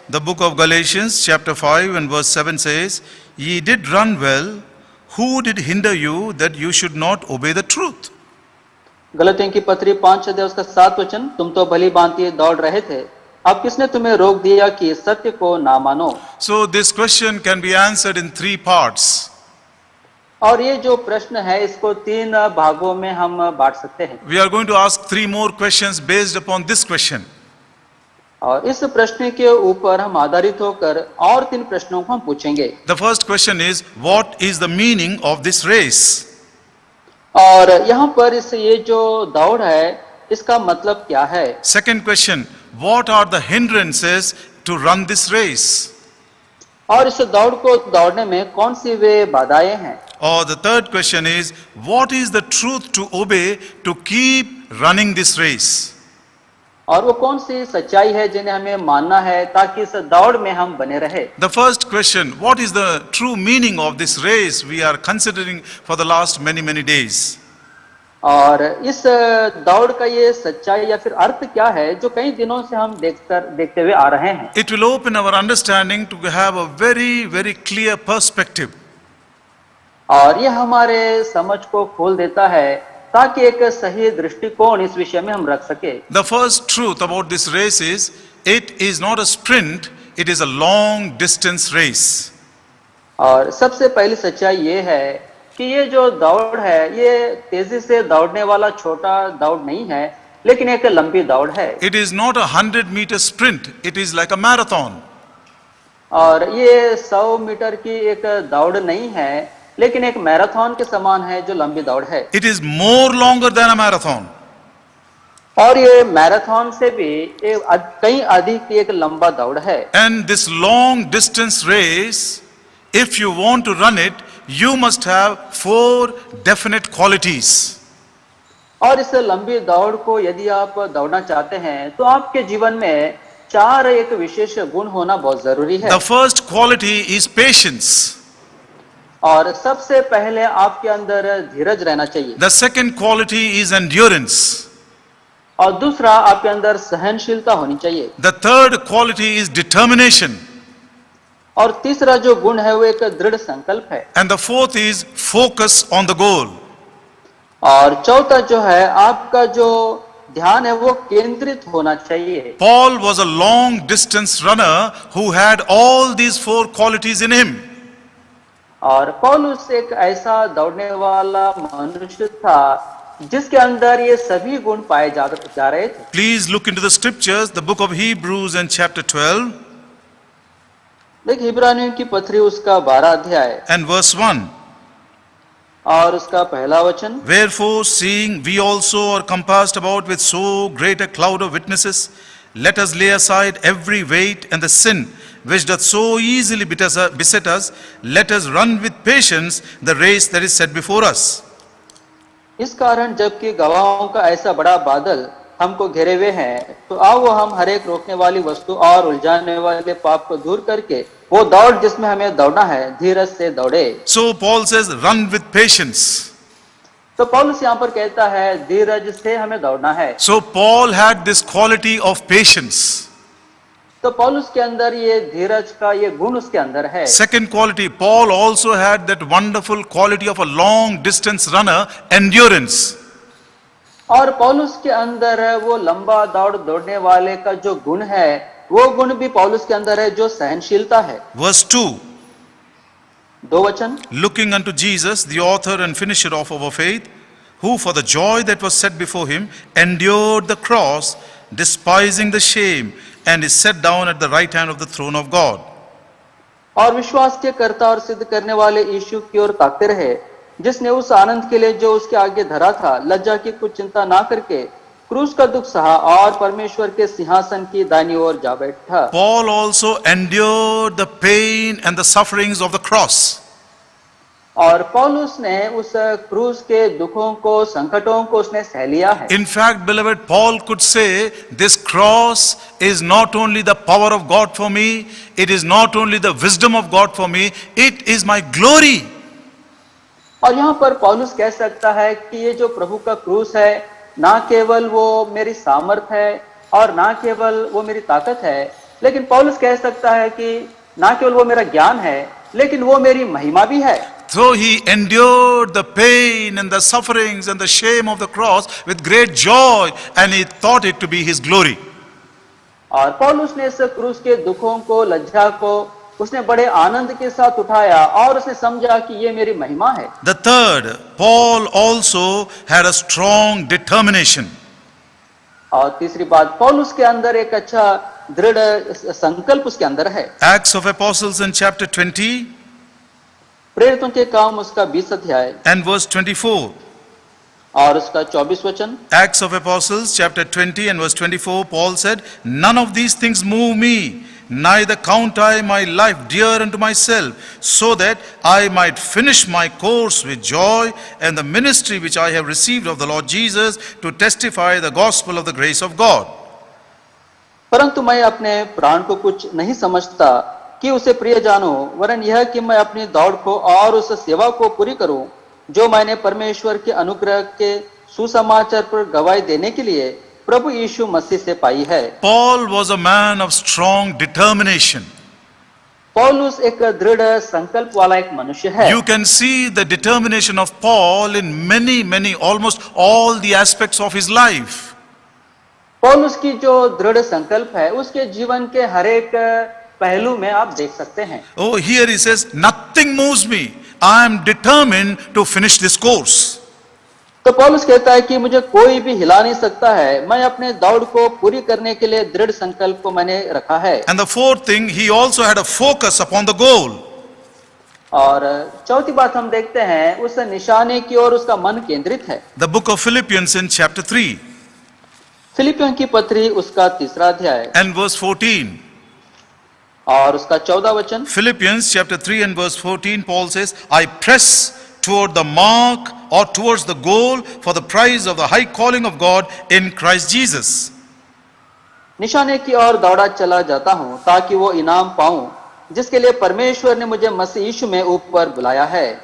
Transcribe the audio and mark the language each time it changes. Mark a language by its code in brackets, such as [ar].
[en] The book of Galatians chapter 5 and verse 7 says, "Ye did run well, who did hinder you that you should not obey the truth?" [hi] गलतियों की पत्री 5 अध्याय उसका 7 वचन, तुम तो भली भांति दौड़ रहे थे, अब किसने तुम्हें रोक दिया कि सत्य को ना मानो? [en] So this question can be answered in 3 parts. [hi] और ये जो प्रश्न है इसको 3 भागों में हम बांट सकते हैं। [en] We are going to ask 3 more questions based upon this question. [hi] और इस प्रश्न के ऊपर हम आधारित होकर और 3 प्रश्नों को हम पूछेंगे। [en] The first question is, what is the meaning of this race? [hi] और यहाँ पर इस ये जो दौड़ है इसका मतलब क्या है? [en] Second question, what are the hindrances to run this race? [hi] और इस दौड़ को दौड़ने में कौन सी वे बाधाएं हैं? [en] Or the third question is, what is the truth to obey to keep running this race? [hi] और वो कौन सी सच्चाई है जिन्हें हमें मानना है ताकि इस दौड़ में हम बने रहे? [en] The first question, what is the true meaning of this race we are considering for the last many days? [hi] और इस दौड़ का ये सच्चाई या फिर अर्थ क्या है जो कई दिनों से हम देखते हुए आ रहे हैं? [en] It will open our understanding to have a very clear perspective. [hi] और ये हमारे समझ को खोल देता है ताकि एक सही दृष्टिकोण इस विषय में हम रख सके। [en] The first truth about this race is, it is not a sprint, it is a long distance race. [hi] और सबसे पहली सच्चाई ये है कि ये जो दौड़ है ये तेजी से दौड़ने वाला छोटा दौड़ नहीं है लेकिन एक लंबी दौड़ है। [en] It is not a 100-meter sprint, it is like a marathon. [hi] और ये 100 मीटर की एक दौड़ नहीं है लेकिन एक मैराथन के समान है जो लंबी दौड़ है। [en] It is more longer than a marathon. [hi] और ये मैराथन से भी कहीं अधिक एक लंबा दौड़ है। [en] And this long distance race, if you want to run it, you must have 4 definite qualities. [hi] और इस लंबी दौड़ को यदि आप दौड़ना चाहते हैं तो आपके जीवन में 4 एक विशेष गुण होना बहुत जरूरी है। [en] The first quality is patience. [hi] और सबसे पहले आपके अंदर धीरज रहना चाहिए। [en] The second quality is endurance. [hi] और दूसरा आपके अंदर सहनशीलता होनी चाहिए। [en] The third quality is determination. [hi] और तीसरा जो गुण है वो एक दृढ़ संकल्प है। [en] And the fourth is focus on the goal. [hi] और चौथा जो है आपका जो ध्यान है वो केंद्रित होना चाहिए। [en] Paul was a long distance runner who had all these 4 qualities in him. [hi] और पौलुस एक ऐसा दौड़ने वाला मनुष्य था जिसके अंदर ये सभी गुण पाए जा रहे थे। [en] Please look into the scriptures, the book of Hebrews and chapter 12 [hi] देखिए इब्रानियों की पत्री उसका 12 अध्याय [en] and verse 1. [hi] और उसका पहला वचन, [en] Wherefore, seeing we also are compassed about with so great a cloud of witnesses, let us lay aside every weight and the sin which doth so easily beset us, let us run with patience the race that is set before us. [hi] इस कारण जबकि गवाहों का ऐसा बड़ा बादल हमको घेरे हुए हैं, तो आओ हम हर एक रोकने वाली वस्तु और उलझाने वाले पाप को दूर करके वो दौड़ जिसमें हमें दौड़ना है, धीरज से दौड़े। [en] So Paul says, run with patience. [hi] तो पौलुस यहाँ पर कहता है धीरज से हमें दौड़ना है। [en] So Paul had this quality of patience. [hi] तो पौलुस के अंदर ये धीरज का ये गुण उसके अंदर है। [en] Second quality, Paul also had that wonderful quality of a long distance runner, endurance. [hi] और पौलुस के अंदर है वो लंबा दौड़ दौड़ने वाले का जो गुण है, वो गुण भी पौलुस के अंदर है, जो सहनशीलता है। [en] Verse 2, [hi] 2 वचन, [en] looking unto Jesus, the author and finisher of our faith, who for the joy that was set before him endured the cross, despising the shame, and is set down at the right hand of the throne of God. [hi] और विश्वास के कर्ता और सिद्ध करने वाले यीशु की ओर ताकते रहे, जिसने उस आनंद के लिए जो उसके आगे धरा था, लज्जा की कुछ चिंता ना करके क्रूस का दुख सहा और परमेश्वर के सिंहासन की दाहिनी ओर जा बैठा। [en] Paul also endured the pain and the sufferings of the cross. [hi] और पौलुस ने उस क्रूस के दुखों को, संकटों को उसने सह लिया है। [en] In fact, beloved, Paul could say, this cross is not only the power of God for me, it is not only the wisdom of God for me, it is my glory. [hi] और यहाँ पर पौलुस कह सकता है कि ये जो प्रभु का क्रूस है, ना केवल वो मेरी सामर्थ है और ना केवल वो मेरी ताकत है, लेकिन पौलुस कह सकता है कि ना केवल वो मेरा ज्ञान है, लेकिन वो मेरी महिमा भी है। [en] So he endured the pain and the sufferings and the shame of the cross with great joy, and he thought it to be his glory. [hi] और पौलुस ने इस क्रूस के दुखों को, लज्जा को उसने बड़े आनंद के साथ उठाया और उसने समझा कि ये मेरी महिमा है। [en] The third, Paul also had a strong determination. [hi] और तीसरी बात, पौलुस के अंदर एक अच्छा दृढ़ संकल्प उसके अंदर है। [en] Acts of Apostles in chapter 20 [hi] प्रेरितों के काम उसका 20 अध्याय [en] and verse 24. [hi] और उसका 24 वचन। [en] Acts of Apostles chapter 20 and verse 24, Paul said, none of these things move me, neither count I my life dear unto myself, so that I might finish my course with joy and the ministry which I have received of the Lord Jesus to testify the gospel of the grace of God. [hi] परंतु मैं अपने प्राण को कुछ नहीं समझता कि उसे प्रिय जानो, वरन यह कि मैं अपनी दौड़ को और उस सेवा को पूरी करूं जो मैंने परमेश्वर के अनुग्रह के सुसमाचार पर गवाही देने के लिए प्रभु यीशु मसीह से पाई है। [en] Paul was a man of strong determination. [hi] पौलुस एक दृढ़ संकल्प वाला एक मनुष्य है। [en] You can see the determination of Paul in many, almost all the aspects of his life. [hi] पौलुस की जो दृढ़ संकल्प है, उसके जीवन के हर एक पहलू में आप देख सकते हैं। [en] Oh, here he says, nothing moves me. I am determined to finish this course. [hi] तो पौलुस कहता है कि मुझे कोई भी हिला नहीं सकता है, मैं अपने दौड़ को पूरी करने के लिए दृढ़ संकल्प को मैंने रखा है। [en] And the fourth thing, he also had a focus upon the goal. [hi] और चौथी बात हम देखते हैं, उस निशाने की ओर उसका मन केंद्रित है। [en] The book of Philippians in chapter 3 [hi] फिलिपियों की पत्री उसका 3रा अध्याय [en] and verse 14. [hi] और उसका 14 वचन। [en] Philippians chapter 3 and verse 14, Paul says, I press toward the mark or towards the goal for the prize of the high calling of God in Christ Jesus. [hi] निशाने की ओर दौड़ा चला जाता हूं ताकि वो इनाम पाऊं जिसके लिए परमेश्वर ने मुझे मसीह यीशु में ऊपर बुलाया है।